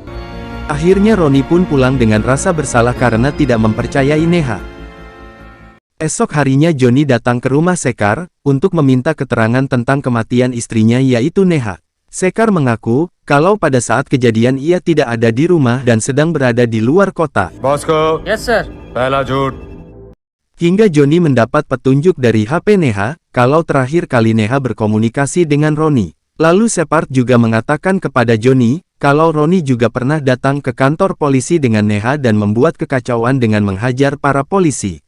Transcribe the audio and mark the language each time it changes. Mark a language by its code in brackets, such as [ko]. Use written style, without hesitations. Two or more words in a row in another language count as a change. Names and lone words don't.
[id] Akhirnya Roni pun pulang dengan rasa bersalah karena tidak mempercayai Neha. Esok harinya Johnny datang ke rumah Sekar, untuk meminta keterangan tentang kematian istrinya yaitu Neha. Sekar mengaku, kalau pada saat kejadian ia tidak ada di rumah dan sedang berada di luar kota. [hi] बॉस को [en] Yes sir [hi] पहला झूठ [id] Hingga Johnny mendapat petunjuk dari HP Neha, kalau terakhir kali Neha berkomunikasi dengan Roni. Lalu Shepard juga mengatakan kepada Johnny, kalau Roni juga pernah datang ke kantor polisi dengan Neha dan membuat kekacauan dengan menghajar para polisi.